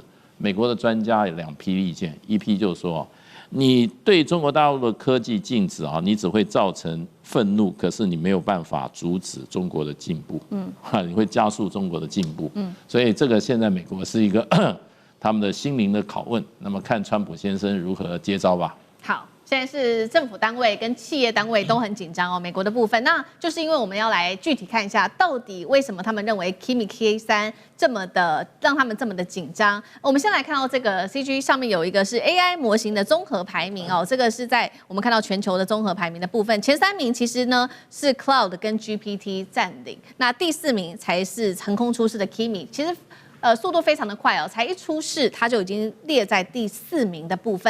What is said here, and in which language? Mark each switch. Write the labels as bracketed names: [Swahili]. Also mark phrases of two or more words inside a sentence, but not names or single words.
[Chinese] 美國的專家有2批意見，一批就是說，你對中國大陸的科技禁止你只會造成憤怒，可是你沒有辦法阻止中國的進步，你會加速中國的進步，所以這個現在美國是一個他們的心靈的拷問，那麼看川普先生如何接招吧。好。現在是政府單位跟企業單位都很緊張美國的部分，那就是因為我們要來具體看一下，到底為什麼他們認為 Kimi K3這麼的讓他們這麼的緊張。我們先來看到這個 CG 上面有一個是 AI 模型的綜合排名這個是在我們看到全球的綜合排名的部分，前3名其實呢是 Cloud 跟 GPT 佔領，那第4名才是橫空出世的 Kimi， 其實。速度非常的快才一出世，它就已經列在第4名的部分。